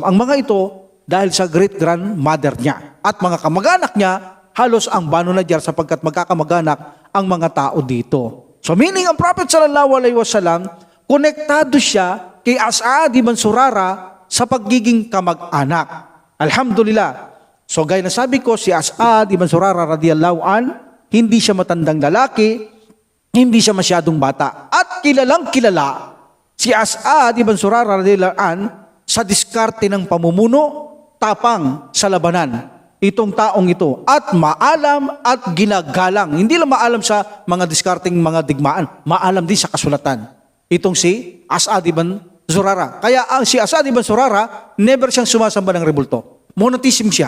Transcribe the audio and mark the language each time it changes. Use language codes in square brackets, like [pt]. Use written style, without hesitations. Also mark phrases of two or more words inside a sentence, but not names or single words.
[tl] Ang mga ito, dahil sa great-grandmother niya. At mga kamag-anak niya, halos ang Banu Najjar sapagkat magkakamag-anak ang mga tao dito. So meaning ang Prophet [ar] صلى الله عليه وسلم, [tl] konektado siya kay As'ad ibn Zurarah sa pagiging kamag-anak. Alhamdulillah. So gaya na sabi ko, si As'ad ibn Zurarah [ar] رضي الله عن, [tl] hindi siya matandang lalaki, hindi siya masyadong bata. At kilalang kilala si As'ad ibn Zurarah [ar] رضي الله عن [tl] sa diskarte ng pamumuno, tapang sa labanan. Itong taong ito. At maalam at ginagalang. Hindi lang maalam sa mga diskarting mga digmaan, maalam din sa kasulatan. Itong si As'ad ibn Zurarah. Kaya ang si As'ad ibn Zurarah, never siyang sumasamba ng rebulto. Monotheism siya.